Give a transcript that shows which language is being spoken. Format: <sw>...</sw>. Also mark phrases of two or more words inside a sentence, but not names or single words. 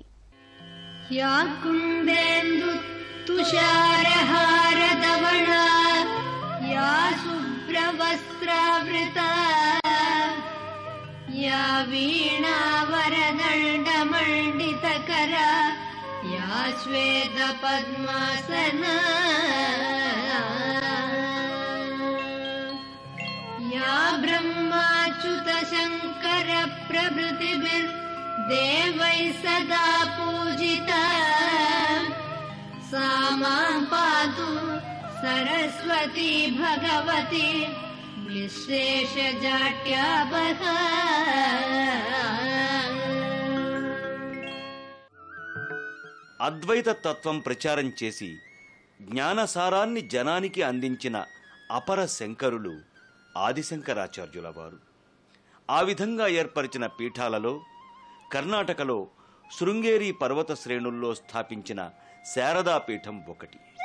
<sa>या कुंदेंदु तुषारहारधवळ या शुभ्रवस्त्रावृत या वीणावरदंडमंडितकर या श्वेत पद्मासन या ब्रह्माच्युत शंकर प्रभृतिभिर्देवैः सदा पूजिता सा मां पातु सरस्वती भगवती विशेषजाट्यापः.</sa> <te>అద్వైత తత్వం ప్రచారం చేసి జ్ఞానసారాన్ని జనానికి అందించిన అపర శంకరులు ఆదిశంకరాచార్యుల వారు. ఆ విధంగా ఏర్పరిచిన పీఠాలలో కర్ణాటకలో శృంగేరి పర్వత శ్రేణుల్లో స్థాపించిన శారదాపీఠం ఒకటి.</te>